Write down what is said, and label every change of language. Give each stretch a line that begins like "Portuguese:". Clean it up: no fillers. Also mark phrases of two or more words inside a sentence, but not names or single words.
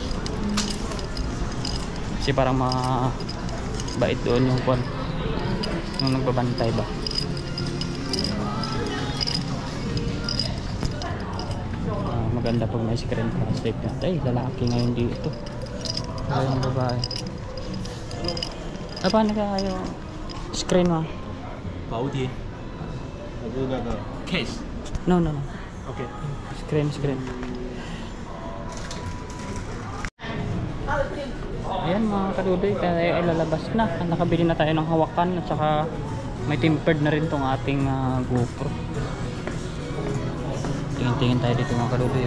Filipino: Kasi parang mabait doon yung nagbabantay ba. Maganda pag may screen para safe na. Ay, lalaki ngayon dito. Kaya yung babae. Paano ka yung screen mo?
Chinese: 保贴，还是那个 case？
English: No. OK。 Screen.
Filipino: Ayan mga kadudoy, kaya ay lalabas na. Nakabili na tayo ng hawakan at saka may tempered na rin tong ating GoPro. Tingin tayo dito mga kadudoy.